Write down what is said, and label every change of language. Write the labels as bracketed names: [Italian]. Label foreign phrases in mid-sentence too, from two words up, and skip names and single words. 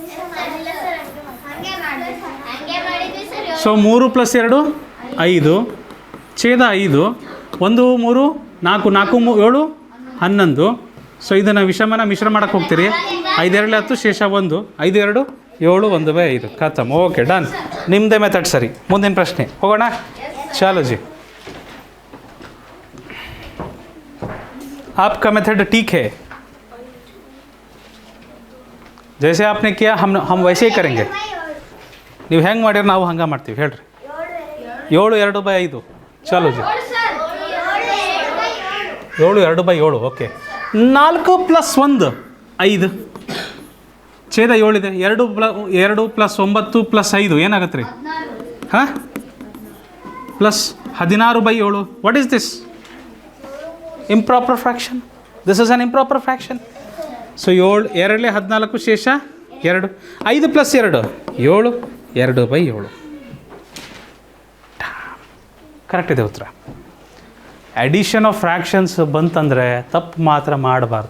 [Kannada] ಸೊ 3 + 2 5, ಛೇದ 5, 1 3 4, 4 7 11. ಸೊ ಇದನ್ನು ವಿಷಮನ ಮಿಶ್ರ ಮಾಡೋಕ್ಕೆ ಹೋಗ್ತೀರಿ. 5 2 10 ಶೇಷ 1, 5 2 7, 1/5. ಖತಮ್. [English] okay, done. [Kannada] ನಿಮ್ಮದೇ ಮೆಥಡ್ ಸರಿ. ಮುಂದಿನ ಪ್ರಶ್ನೆ ಹೋಗೋಣ. [Hindi] चलो जी. आपका मेथड ठीक है, जैसे आपने किया हम वैसे ही करेंगे. [Kannada] ನೀವು ಹೆಂಗೆ ಮಾಡಿದ್ರೆ ನಾವು ಹಂಗೆ ಮಾಡ್ತೀವಿ. ಹೇಳ್ರಿ. 7 2/5. [Hindi] चलो जी. [Kannada] 7 2/7. ಓಕೆ. 4 + 1 5, ಛೇದ 7 ಇದೆ. 2 + 9 + 5 ಏನಾಗುತ್ತೆ ರೀ? ಹಾಂ, ಪ್ಲಸ್ 16/7. [English] what is this? improper fraction. this is an improper fraction. [Kannada] ಸೊ 7 2 14 ಶೇಷ 2, 5 + 2 7, 2/7. ಕರೆಕ್ಟ್ ಇದೆ ಉತ್ತರ. [English] addition of fractions [Kannada] ಬಂತಂದರೆ ತಪ್ಪು ಮಾತ್ರ ಮಾಡಬಾರ್ದು.